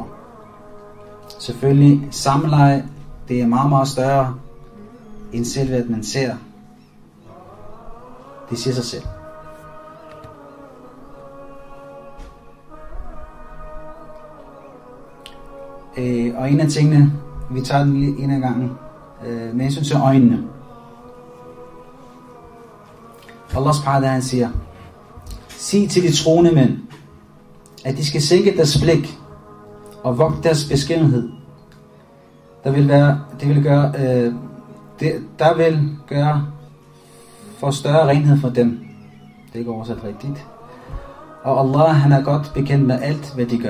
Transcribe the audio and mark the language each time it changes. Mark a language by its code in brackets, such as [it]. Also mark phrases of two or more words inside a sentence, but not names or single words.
[da] Selvfølgelig, samleje, det er meget, meget større, end selve at man ser. Det siger sig selv. Og en af tingene, vi tager den lige en af gangen, med hensyn til øjnene. Allah [ar] سبحانه وتعالى [da] siger, sig til de troende mænd, at de skal sænke deres blik og vogte deres beskedenhed. Der vil gøre for større renhed for dem. Det er ikke oversat rigtigt. Og Allah, han er godt bekendt med alt, hvad de gør.